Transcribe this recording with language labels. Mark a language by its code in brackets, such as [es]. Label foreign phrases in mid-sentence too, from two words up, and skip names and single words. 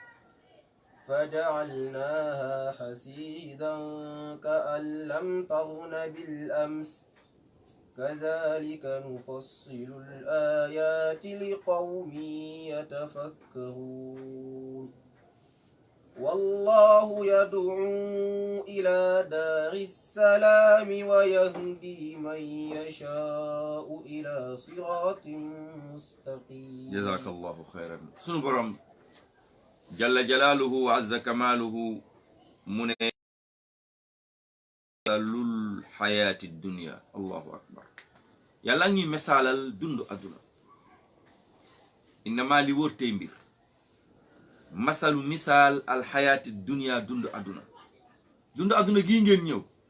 [ar] فجعلناها حسيدا كأن لم تغن بالأمس كذلك نفصل الآيات لقوم يتفكرون والله يدعو إلى دار السلام ويهدي من يشاء إلى صراط مستقيم جزاك الله خيرا [wo] sunu borom [ar] جل جلاله وعز كماله [wo] mu ne lul [ar] الحياة الدنيا الله أكبر [wo] yàlla ngi misaalal dundu adduna innama li wër tey mbir masalu misaal [ar] الحياة الدنيا [wo] dundu adduna gii ngeen ñëw